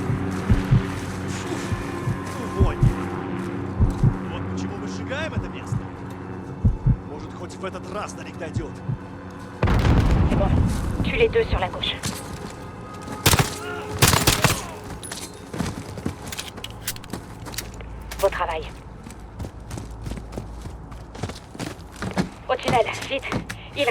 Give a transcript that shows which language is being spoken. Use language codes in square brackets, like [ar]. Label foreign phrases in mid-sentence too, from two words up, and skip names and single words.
[ru] Вот почему мы сжигаем это место. Может, хоть в этот раз до них дойдет. [fr] C'est bon. Tue les deux sur la gauche. Beau travail. Au tunnel, vite.